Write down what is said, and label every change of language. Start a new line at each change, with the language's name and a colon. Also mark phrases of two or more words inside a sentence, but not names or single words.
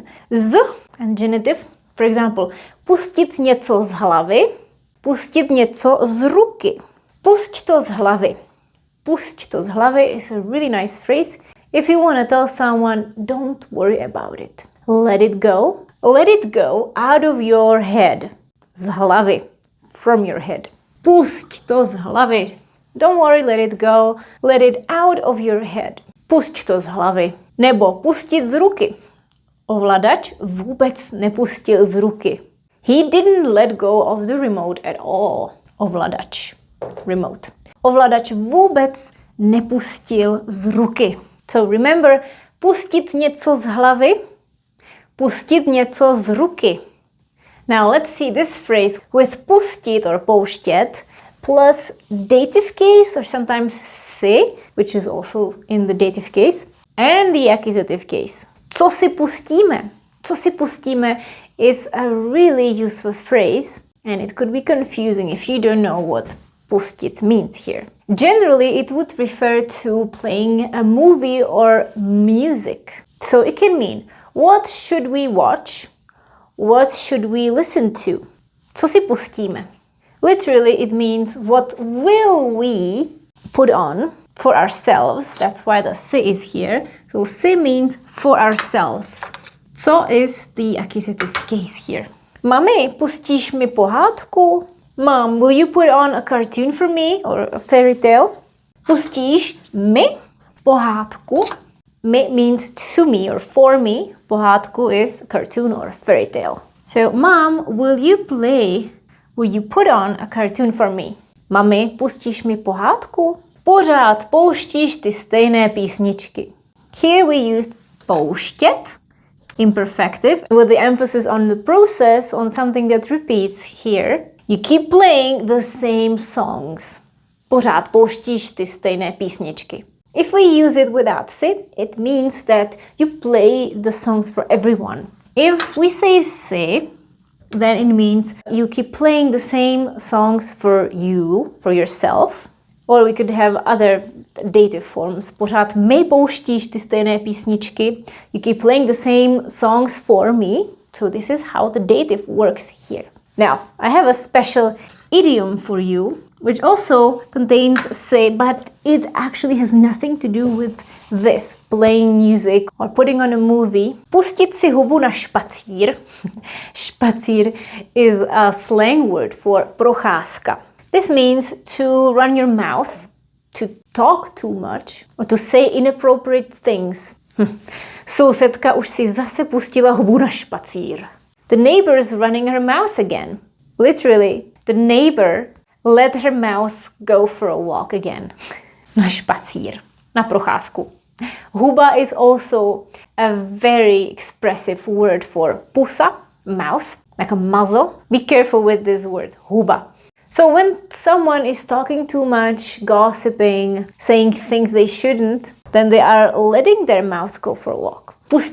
English: Z and genitive. For example,
Czech: pustit něco z hlavy, pustit něco z ruky. Pusť to z hlavy. Pusť to z hlavy
English: is a really nice phrase if you want to tell someone, don't worry about it. Let it go. Let it go out of your head.
Czech: Z hlavy.
English: From your head.
Czech: Pusť to z hlavy.
English: Don't worry, let it go. Let it out of your head.
Czech: Pusť to z hlavy. Nebo pustit z ruky. Ovladač vůbec nepustil z ruky.
English: He didn't let go of the remote at all.
Czech: Ovladač. Remote. Ovladač vůbec nepustil z ruky.
English: So remember,
Czech: pustit něco z hlavy, pustit něco z ruky.
English: Now let's see this phrase with pustit or pouštět plus dative case or sometimes si, which is also in the dative case, and the accusative case.
Czech: Co si pustíme? Co si pustíme
English: is a really useful phrase and it could be confusing if you don't know what pustit means here. Generally, it would refer to playing a movie or music. So it can mean, what should we watch? What should we listen to?
Czech: Co si pustíme?
English: Literally, it means what will we put on for ourselves. That's why the si is here. So si means for ourselves. Co is the accusative case here?
Czech: Mami, pustíš mi pohádku?
English: Mom, will you put on a cartoon for me or a fairy tale?
Czech: Pustíš mi pohádku?
English: Mi means to me or for me. Pohádku is a cartoon or a fairy tale. So, Mom, will you put on a cartoon for me?
Czech: Mami, pustíš mi pohádku? Pořád pouštíš ty stejné písničky.
English: Here we used pouštět, imperfective, with the emphasis on the process, on something that repeats here. You keep playing the same songs.
Czech: Pořád pouštíš ty stejné písničky.
English: If we use it without si, it means that you play the songs for everyone. If we say si, then it means you keep playing the same songs for you, for yourself. Or we could have other dative forms.
Czech: Pořád mi pouštíš ty stejné písničky.
English: You keep playing the same songs for me. So this is how the dative works here. Now, I have a special idiom for you, which also contains si, but it actually has nothing to do with this, playing music or putting on a movie.
Czech: Pustit si hubu na špacír.
English: Špacír is a slang word for procházka. This means to run your mouth, to talk too much, or to say inappropriate things.
Czech: Sousedka už si zase pustila hubu na špacír.
English: The neighbor is running her mouth again. Literally, the neighbor let her mouth go for a walk again.
Czech: Na špacír, na procházku.
English: Huba is also a very expressive word for pusa, mouth, like a muzzle. Be careful with this word, huba. So when someone is talking too much, gossiping, saying things they shouldn't, then they are letting their mouth go for a walk.